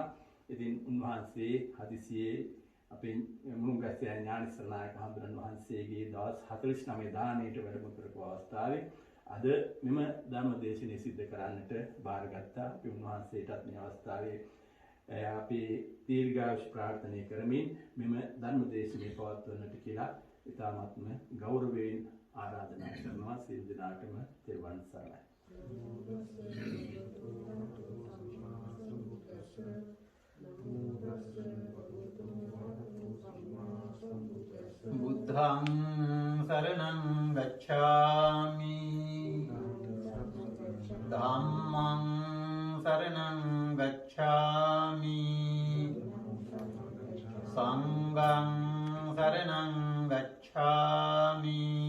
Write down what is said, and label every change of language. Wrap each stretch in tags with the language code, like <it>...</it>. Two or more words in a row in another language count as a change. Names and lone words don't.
<si>ඉතින් උන්වහන්සේ හදිසියේ අපේ මුණුගැස්සේ ඥානසර නායක හාමුදුරන් වහන්සේගේ දවස් 49 දාණයට වැඩම කරපු අවස්ථාවේ අද මෙම ධර්ම දේශනාව සිද්ධ කරන්නට බාරගත්තා. අපි උන්වහන්සේටත් මේ අවස්ථාවේ අපි දීර්ඝායුෂ ප්‍රාර්ථනා කරමින් මෙම ධර්ම දේශනාව පවත්වන්නට කියලා ඉතාමත්ම ගෞරවයෙන් ආරාධනා කරනවා. සියලු දෙනාටම තෙරුවන් සරණයි.</si> <pi>බුද්ධං සරණං ගච්ඡාමි ධම්මං සරණං ගච්ඡාමි සංඝං සරණං ගච්ඡාමි</pi>